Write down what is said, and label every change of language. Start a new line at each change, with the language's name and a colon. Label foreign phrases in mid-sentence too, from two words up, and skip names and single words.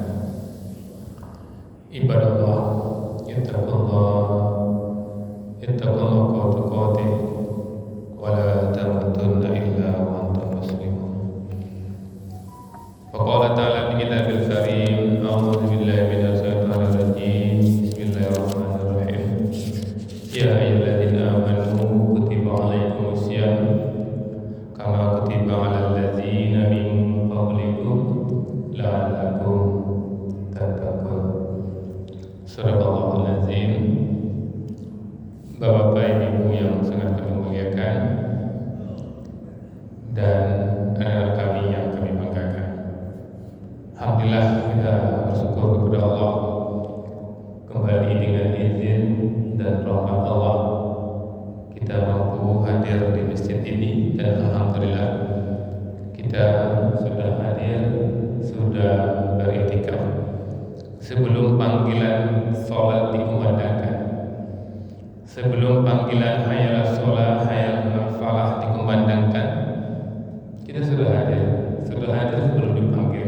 Arabic: عباد الله، اتقوا الله حق تقاته ولا تموتن إلا وأنتم مسلمون. وقال تعالى في الكتاب الكريم، أعوذ بالله من الشيطان الرجيم. بسم الله الرحمن الرحيم. يا أيها الذين آمنوا كتب عليكم الصيام كما كتب على الذين من قبلكم لعلكم تتقون. صدق الله العظيم.
Indonesian: Bapak-bapak, ibu yang sangat kami muliakan, dan anak-anak kami yang kami banggakan, alhamdulillah kita bersyukur kepada Allah, kembali dengan izin dan rahmat Allah kita mampu hadir di masjid ini, dan alhamdulillah kita sudah hadir, sudah beriktikaf sebelum panggilan sholat dikumandangkan, sebelum panggilan
Arabic: حي على الصلاة، حي على الفلاح
Indonesian: dikumandangkan, kita sudah hadir sebelum dipanggil.